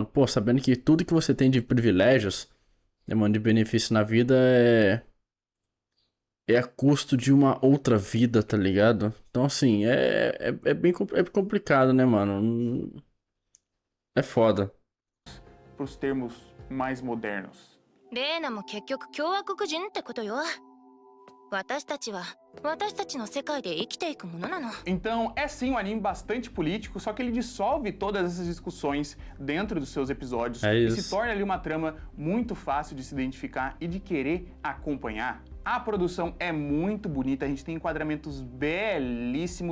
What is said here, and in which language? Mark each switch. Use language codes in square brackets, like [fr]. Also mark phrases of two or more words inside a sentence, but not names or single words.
[pt] Pô, sabendo que tudo que você tem de privilégios, né, mano, de benefício na vida é a custo de uma outra vida, tá ligado? Então, assim, é bem complicado, né, mano? É foda. Para os termos mais modernos. [ja] レーナも結局共和国人ってことよ。私たちは私たちの世界で生きていくものなの。 [pt] Então, é sim um anime bastante político, só que ele dissolve todas essas discussões dentro dos seus episódios e se torna ali uma trama muito fácil de se identificar e de querer acompanhar. A produção é muito bonita, a gente tem enquadramentos belíssimos.